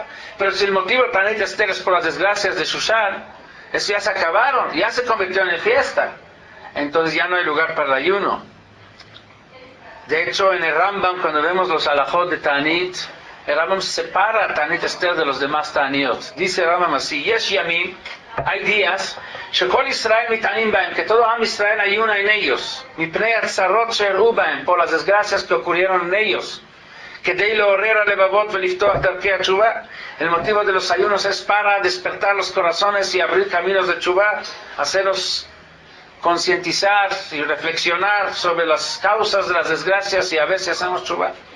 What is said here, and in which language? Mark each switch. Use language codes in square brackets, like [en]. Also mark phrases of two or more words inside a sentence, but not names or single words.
[es] Pero si el motivo de Tanit Esther es por las desgracias de Shushan, eso ya se acabaron, ya se convirtió en fiesta. Entonces ya no hay lugar para el ayuno. De hecho, en el Rambam, cuando vemos los halajot de Tanit, el Rambam separa a Tanit Esther de los demás Taniot. Dice el Rambam así: [he] יש ימים, [es] hay días, [he] שכל ישראל מתענים בהם, [es] que todo Am Israel ayuna en ellos, [he] מפני צרות שאירעו בהם, [es] por las desgracias que ocurrieron en ellos. El motivo de los ayunos es para despertar los corazones y abrir caminos de Teshuvah, hacerlos concientizar y reflexionar sobre las causas de las desgracias y a ver si hacemos Teshuvah.